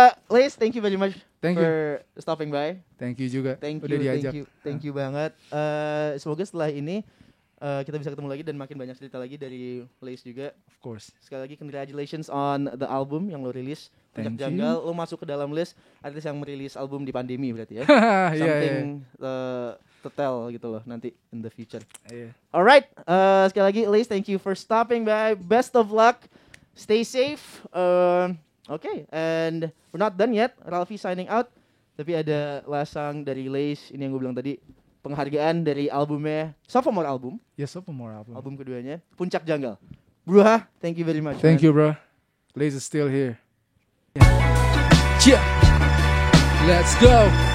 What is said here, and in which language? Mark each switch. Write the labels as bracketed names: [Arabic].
[English] Liz, thank you very much for stopping by. Thank you [Indonesian] juga. Udah diajak. [English] Thank you [Indonesian] banget. Semoga setelah ini kita bisa ketemu lagi dan makin banyak cerita lagi dari Liz juga. [English] Of course. [Indonesian] Sekali lagi [English] congratulations on the album [Indonesian] yang lo rilis. Puncak Janggal, lo masuk ke dalam list artis yang merilis album di pandemi berarti ya. [English] Something to tell [Indonesian] gitu loh nanti [English] in the future. Alright, [Indonesian] sekali lagi [English] Liz, thank you for stopping by. Best of luck. Stay safe. Okay, and we're not done yet. Ralphie signing out. [Indonesian] Tapi ada [English] last song [Indonesian] dari Liz, ini yang gue bilang tadi. Penghargaan dari albumnya, [English] sophomore album. Yes, sophomore album. [Indonesian] Album keduanya, Puncak Janggal. [English] Bro, thank you very much. Thank you, bro. Liz is still here. Yeah. Let's go.